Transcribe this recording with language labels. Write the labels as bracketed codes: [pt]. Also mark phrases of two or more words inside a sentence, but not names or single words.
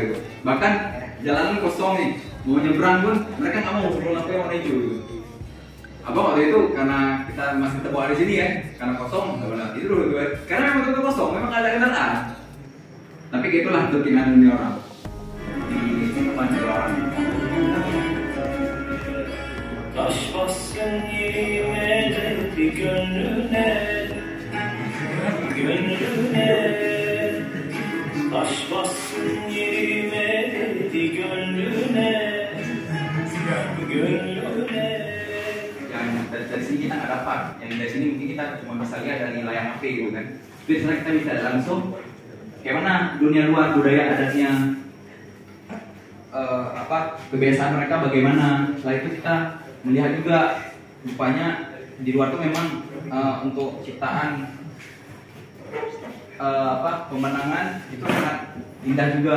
[id] Bahkan jalanan kosong nih, mau nyebrang pun mereka nggak mau sebelum lampunya warna hijau gitu. Abang waktu itu karena kita masih terbawa di sini ya, karena kosong nggak boleh tidur gitu kan. Karena memang betul kosong, memang nggak ada kendaraan. Tapi gitulah keinginan dunia orang. Di banyak orang. [tr] Taş bassın yerime dedi gönlüne, gönlüne. Taş bassın yerime dedi gönlüne, gönlüne. [id] Yang dari sini kita nggak dapat, yang dari sini mungkin kita cuma bisa lihat dari layar HP gitu kan. Jadi sebenarnya kita bisa langsung kayak mana dunia luar, budaya adatnya, kebiasaan mereka bagaimana. Setelah itu kita melihat juga rupanya di luar tuh memang untuk ciptaan pemandangan itu sangat indah juga.